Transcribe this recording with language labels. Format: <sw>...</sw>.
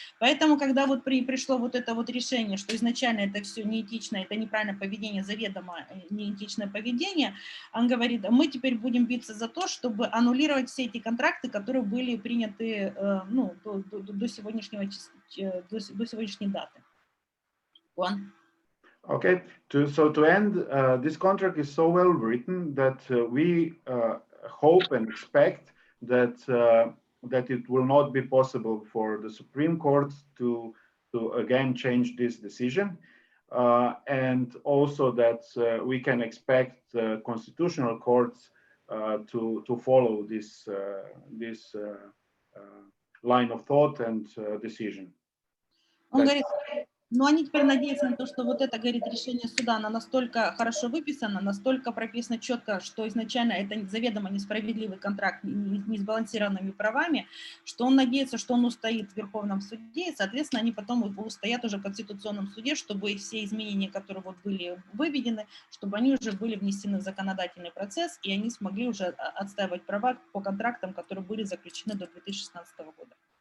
<ru>Поэтому, когда пришло это решение, что изначально это все неэтично, это неправильное поведение, заведомо неэтичное поведение, он говорит, мы теперь будем биться за то, чтобы аннулировать все эти контракты, которые были приняты до сегодняшней даты.</ru> <en>Okay, so to end, this contract is so well written that we hope and expect that it will not be possible for the Supreme Court to again change this decision, and also that we can expect constitutional courts to follow this line of thought and decision.</en> <ru>Он говорит, но они теперь надеются на то, что это, говорит, решение суда, оно настолько хорошо выписано, настолько прописано четко, что изначально это заведомо несправедливый контракт не сбалансированными правами, что он надеется, что он устоит в Верховном суде, и, соответственно, они потом устоят уже в Конституционном суде, чтобы все изменения, которые были выведены, чтобы они уже были внесены в законодательный процесс, и они смогли уже отстаивать права по контрактам, которые были заключены до 2016 года.</ru>